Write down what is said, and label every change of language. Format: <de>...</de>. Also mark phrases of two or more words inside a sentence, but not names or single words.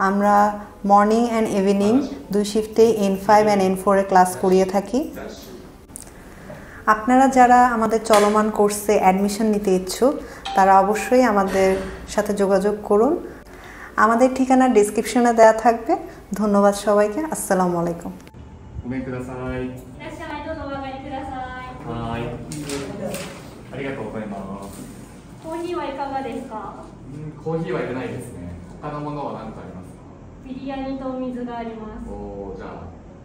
<bn>আমরা</bn> <en>morning and evening</en> <bn>দুই শিফটে N5 অ্যান্ড N4 এ ক্লাস করিয়ে থাকি। আপনারা যারা আমাদের চলমান কোর্সে অ্যাডমিশন নিতে ইচ্ছুক তারা অবশ্যই আমাদের সাথে যোগাযোগ করুন। আমাদের ঠিকানা ডেসক্রিপশনে দেওয়া থাকবে। ধন্যবাদ সবাইকে।</bn> <ar>السلام عليكم.</ar> <ja>ごめんください。いらっしゃい、どうぞお上がりください。はい。ありがとうございます。コーヒーはいかがですか？コーヒーはいらないですね。他のものは何かありますか？ビリヤニとお水があります。</ja>